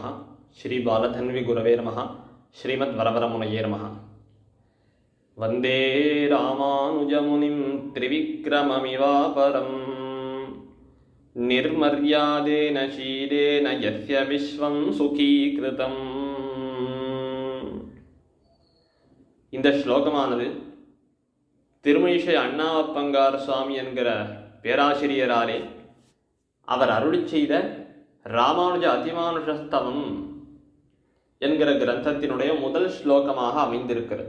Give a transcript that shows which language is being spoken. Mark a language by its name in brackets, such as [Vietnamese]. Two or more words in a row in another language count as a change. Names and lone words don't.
[Sanskrit] श्री बालधन्वी गुरवे नमः। श्रीमद्वरवरमुनये नमः। वंदे रामानुजमुनिं त्रिविक्रममिवापरं निर्मर्यादेन शीलेन यस्य विश्वं सुखीकृतम्। [Tamil] இந்த ஸ்லோகமானது திருமழிசை அண்ணாவப்பங்கார் சுவாமி என்கிற பேராசிரியராலே அவர் அருளிச் செய்த ராமானுஜ அதிமானுஷஸ்தவம் என்கிற கிரந்தத்தினுடைய முதல் ஸ்லோகமாக அமைந்திருக்கிறது.